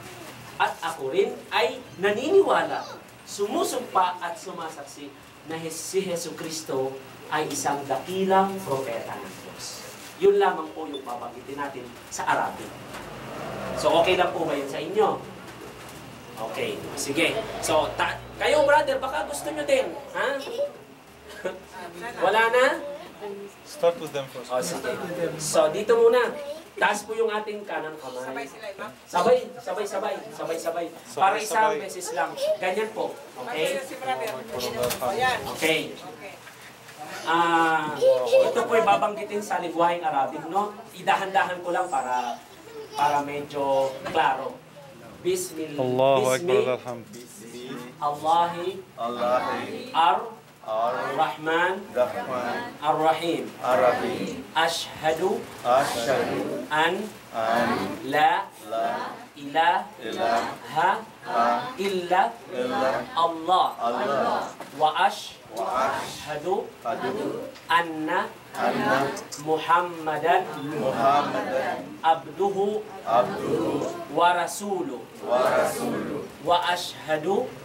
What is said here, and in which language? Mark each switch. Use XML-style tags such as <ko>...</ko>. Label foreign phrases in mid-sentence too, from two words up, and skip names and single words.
<tl>At ako rin ay naniniwala, sumusumpa at sumasaksi na si Hesus Kristo ay isang dakilang propeta ng Diyos. Yun lamang po yung babanggitin natin sa Arabic. So okay lang po ba yun sa inyo? Okay, sige. So, kayo brother, baka gusto nyo din. Ha? Wala na?</tl> <en>Start with them first.</en> <tl>O, sige. So, dito muna. Taas po yung ating kanang kamay. Sabay. Para isang beses lang. Ganyan po. Okay? Okay. Ito po babanggitin sa lingwaheng Arabic, no? Idahan-dahan ko lang para medyo klaro. Bismillah.</tl> <ar>الله أكبر. الله الرحمن الرحيم. أشهد أن لا إله إلا الله وأشهد أن محمدا عبده ورسوله وأشهد</ar>